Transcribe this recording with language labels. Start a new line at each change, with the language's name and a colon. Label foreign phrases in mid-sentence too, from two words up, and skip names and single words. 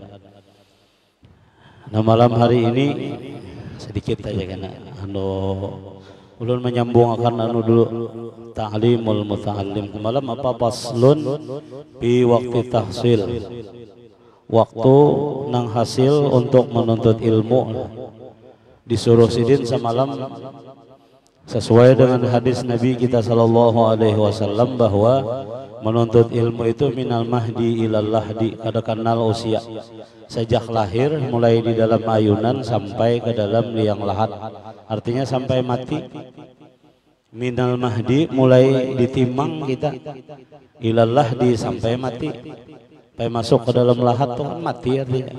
Banjar: Nah, malam hari ini sedikit aja kena ulun menyambung akan dulu ta'limul muta'allim. Malam apa
Arabic: paslun fi waktu tahsil,
Banjar: waktu nang hasil untuk menuntut ilmu. Disuruh sidin semalam sesuai dengan hadis Nabi kita
Arabic: sallallahu alaihi wasallam
Banjar: bahwa menuntut ilmu itu
Arabic: minal mahdi ilal lahdi,
Banjar: kada kenal usia, sejak lahir mulai di dalam ayunan sampai ke dalam liang lahat, artinya sampai mati.
Arabic: Minal mahdi
Banjar: mulai ditimbang kita,
Arabic: ilal lahdi
Banjar: sampai mati, sampai masuk ke dalam lahat tuh mati artinya.